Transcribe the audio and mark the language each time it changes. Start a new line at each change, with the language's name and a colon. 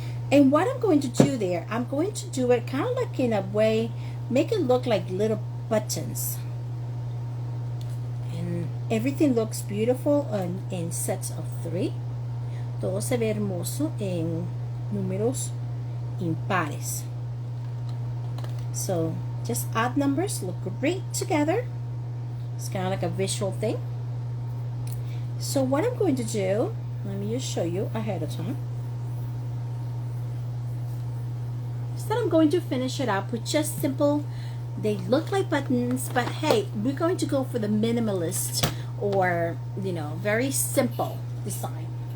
English: And what I'm going to do there, I'm going to do it kind of like in a way, make it look like little buttons. Everything looks beautiful in sets of 3.
Spanish: Todo se ve hermoso en números impares.
English: So just odd numbers look great together. It's kind of like a visual thing. So what I'm going to do, let me just show you ahead of time. So that I'm going to finish it up with just simple. They look like buttons, but hey, we're going to go for the minimalist or, you know, very simple design.